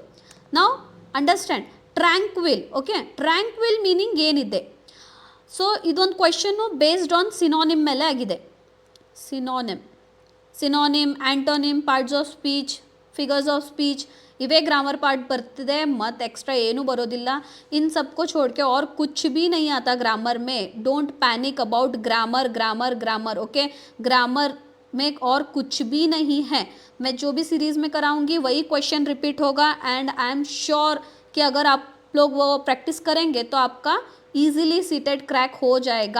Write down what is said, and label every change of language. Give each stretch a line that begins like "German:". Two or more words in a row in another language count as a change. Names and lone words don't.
English: ನಾವು understand. Tranquil. Okay, tranquil meaning ಏನಿದೆ?
Kannada: ಸೊ ಇದೊಂದು ಕ್ವೆಶನ್ನು
English: based on synonym
Kannada: ಮೇಲೆ ಆಗಿದೆ.
English: Synonym, antonym, parts of speech, figures of speech, ಇವೇ grammar part
Kannada: ಬರ್ತಿದೆ, ಮತ್ತು ಎಕ್ಸ್ಟ್ರಾ ಏನೂ ಬರೋದಿಲ್ಲ.
Hindi: इन सबको छोड़ के और कुछ भी नहीं आता ग्रामर में.
English: Don't panic about grammar.
Hindi: ओके, ग्रामर में और कुछ भी नहीं है. मैं जो भी सीरीज़ में कराऊंगी वही
English: question repeat
Hindi: होगा
English: and I am sure
Hindi: कि अगर आप लोग वो प्रैक्टिस करेंगे तो आपका
English: easily seated crack
Hindi: हो जाएगा.